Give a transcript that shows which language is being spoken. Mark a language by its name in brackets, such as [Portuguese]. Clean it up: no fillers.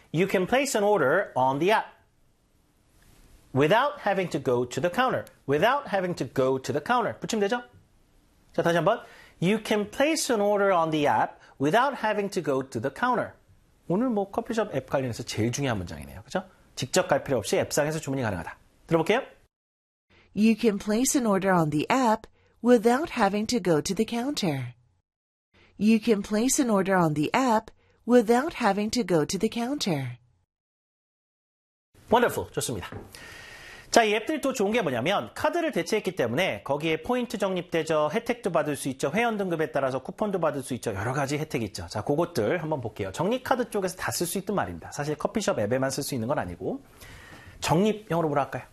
[English] You can place an order on the app. Without having to go to the counter. Without having to go to the counter. [Korean] 붙이면 되죠? 자, 다시 한번. [English] You can place an order on the app without having to go to the counter. [Korean] 오늘 뭐 커피숍 앱 관련해서 제일 중요한 문장이네요. 그죠? 직접 갈 필요 없이 앱상에서 주문이 가능하다. 들어볼게요. [English] You can place an order on the app without having to go to the counter. You can place an order on the app without having to go to the counter. Wonderful. [Korean] 좋습니다. 자, 이 앱들이 또 좋은 게 뭐냐면 카드를 대체했기 때문에 거기에 포인트 적립되죠. 혜택도 받을 수 있죠. 회원 등급에 따라서 쿠폰도 받을 수 있죠. 여러 가지 혜택이 있죠. 자, 그것들 한번 볼게요. 적립카드 쪽에서 다 쓸 수 있던 말입니다. 사실 커피숍 앱에만 쓸 수 있는 건 아니고 적립, 영어로 뭐라 할까요?